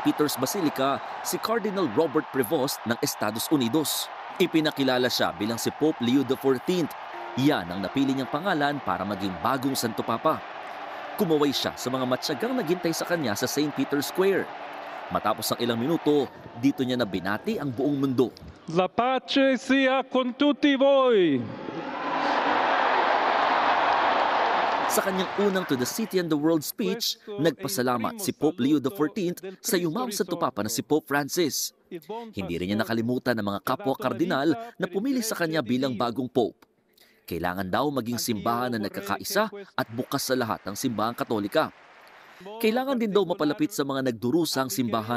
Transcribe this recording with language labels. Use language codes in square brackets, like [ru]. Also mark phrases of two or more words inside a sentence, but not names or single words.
[tl] Peter's Basilica si Cardinal Robert Prevost ng Estados Unidos. Ipinakilala siya bilang si Pope Leo XIV. Yan ang napili niyang pangalan para maging bagong Santo Papa. Kumaway siya sa mga matyagang naghintay sa kanya sa St. Peter's Square. Matapos ang ilang minuto, dito niya na binati ang buong mundo. [it] La pace sia con tutti voi. [tl] Sa kanyang unang [en] To the City and the World speech, [tl] nagpasalamat si Pope Leo XIV sa yumao Santo Papa na si Pope Francis. Hindi rin niya nakalimutan ang mga kapwa kardinal na pumili sa kanya bilang bagong Pope. Kailangan daw maging simbahan na nagkakaisa at bukas sa lahat ng simbahang Katolika. Kailangan din daw mapalapit sa mga nagdurusang simbahan.